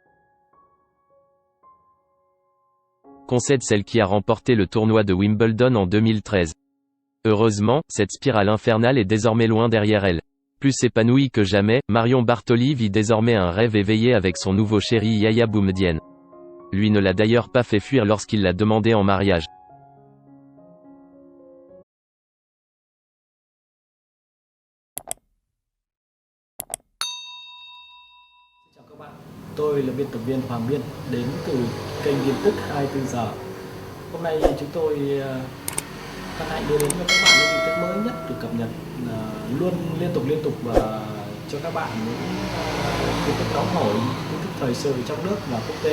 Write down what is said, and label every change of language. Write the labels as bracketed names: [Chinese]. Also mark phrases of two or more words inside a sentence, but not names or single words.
[French] Concède celle qui a remporté le tournoi de Wimbledon en 2013. Heureusement, cette spirale infernale est désormais loin derrière elle. Plus épanouie que jamais, Marion Bartoli vit désormais un rêve éveillé avec son nouveau chéri Yaya Boumedienne. Lui ne l'a d'ailleurs pas fait fuir lorsqu'il l'a demandé en mariage. [Vietnamese] Chào các bạn, tôi là biên tập viên Hoàng Biên đến từ kênh tin tức 24 giờ. Hôm nay chúng tôi hân hạnh đưa đến cho các bạn những tin tức mới nhất được cập nhật luôn liên tục và cho các bạn những tin tức nóng hổi, tin tức thời sự trong nước và quốc tế.